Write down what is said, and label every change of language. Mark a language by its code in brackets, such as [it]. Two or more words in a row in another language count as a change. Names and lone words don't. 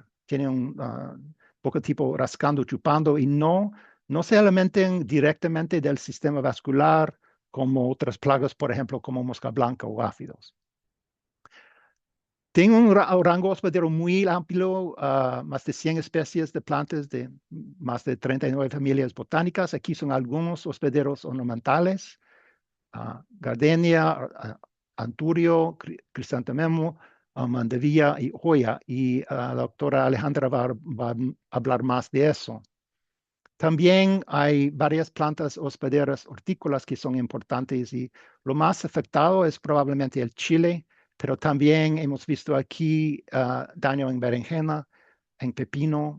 [es] Tienen un poco tipo rascando, chupando y no se alimentan directamente del sistema vascular como otras plagas, por ejemplo, como mosca blanca o áfidos. Tiene un rango hospedero muy amplio, más de 100 especies de plantas de más de 39 familias botánicas. Aquí son algunos hospederos ornamentales, gardenia, anturio, crisantememo, mandevilla y joya. Y la doctora Alejandra va a hablar más de eso. También hay varias plantas hospederas hortícolas que son importantes y lo más afectado es probablemente el chile, pero también hemos visto aquí daño en berenjena, en pepino.